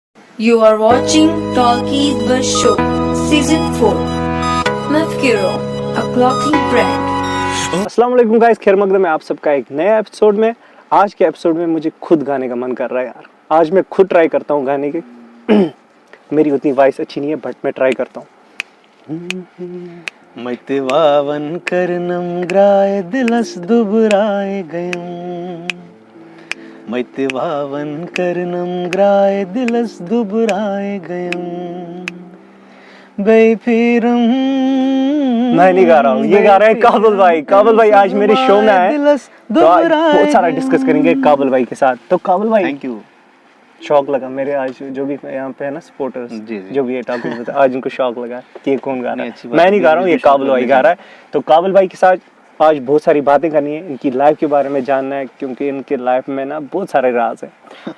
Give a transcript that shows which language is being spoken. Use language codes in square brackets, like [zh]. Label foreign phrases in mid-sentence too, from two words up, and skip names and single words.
[en] You are watching Talkies Bus Show, Season 4. Mafkiro, a clothing brand. [ar] السلام عليكم [hi] गाइस, खैर मकदम है आप सबका एक नया एपिसोड में। आज के एपिसोड में मुझे खुद गाने का मन कर रहा है यार। आज मैं खुद ट्राई करता हूँ गाने की। मेरी उतनी वॉइस अच्छी नहीं है बट मैं ट्राई करता हूँ। [ks] मैते वावन करनम ग्राय दिलस दुबराए गयम मैते वावन करनम ग्राय दिलस दुबराए गयम बेफिरम। [hi] मैं नहीं गा रहा हूँ, ये गा रहा है काबिल भाई। काबिल भाई आज मेरे शो में आए तो आज बहुत सारा डिस्कस करेंगे काबिल भाई के साथ। तो काबिल भाई [en] thank you. [hi] शौक लगा मेरे आज जो भी यहाँ पे है ना सपोर्टर्स जो भी है टॉकिंग में, आज उनको शौक लगा कि ये कौन गा रहा है। मैं नहीं गा रहा हूँ, ये काबिल भाई गा रहा है। तो काबिल भाई के साथ आज बहुत सारी बातें करनी है, इनकी लाइफ के बारे में जानना है क्योंकि इनके लाइफ में ना बहुत सारे राज हैं।